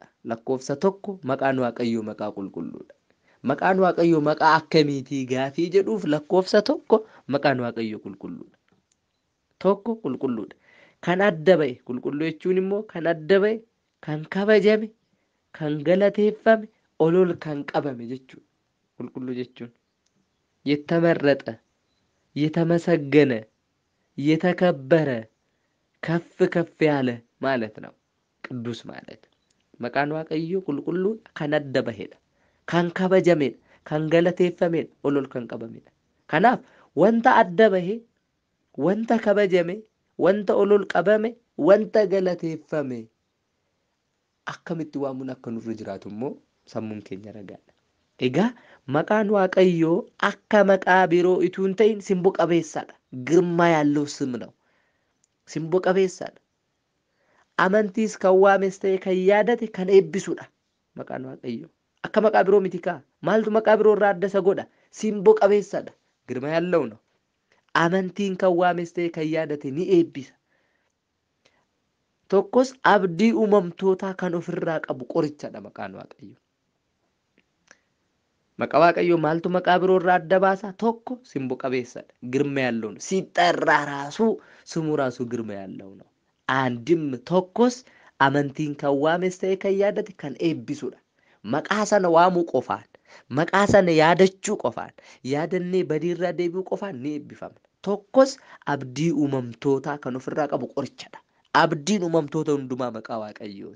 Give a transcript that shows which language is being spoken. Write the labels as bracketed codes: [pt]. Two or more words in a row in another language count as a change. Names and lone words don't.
[om] Lakkoofsa tokko maqaan waaqayyoo maqaa qulqulluudha. Maqaan waaqayyoo maqaa akkamiitii gaafii jedhuuf lakkoofsa tokko maqaan waaqayyoo qulqulluudha. Tokko qulqulluudha. Kan adda ba'e, qulqulluu jechuun immoo kan adda ba'e, kan kabajame, kan galateeffame, ol kan qabame jechuudha. qulqulluu jechuun [am] የተመረጠ የተመሰገነ የተከበረ ከፍ ያለ ማለት ነው። ቅዱስ ማለት መቃን [om] waaqayዮ qulqulluu kan adda bahedha, kan kabajamedha, kan galateeffamedha, ol kan qabamedha. Kanaaf wanta adda bahe, wanta kabajame, wanta ol qabame, wanta galateeffame akkamitti waamuun akka nurra jiraatu immoo sammuun keenya ragaadha. Egaa maqaan waaqayyoo akka maqaa biroo utuu hin ta'in simbo qabeessadha. [am] ግርማ ያለው ስም ነው። [om] simboo qabeessadha. Amantiis kan waames ta'e kan yaadate kan eebbisuudha maqaan waaqayyoo. Akka maqaa biroo miti kaa. Maaltu maqaa biroo irraa adda isa godha? Simboo qabeessadha. [am] Girma ያለው ነው. [om] Amantiin kan waames ta'e kan yaadate ni eebbisa. Tokkos abdii uumamtootaa kan ofirraa qabu qorichadha maqaan waaqayyoo. Maqaa waaqayyoo maaltu maqaa biroo irraa adda baasa? Tokko simboo qabeessadha. [am] Girma ያለው ነው. ሲጠራ ራሱ ስሙ ራሱ ግርማ ያለው ነው. [om] አንድም tokkos amantiin kan waames ta'e kan yaadate kan eebbisuudha. Maqaa sana waamuu qofaan, maqaa sana yaadachuu qofaan, yaadannee badiirraa deebi'uu qofaan ni eebbifamna. Tokkos abdii uumamtootaa kan ofirraa qabu qorichadha. Abdiin uumamtoota hundumaa maqaa waaqayyooti.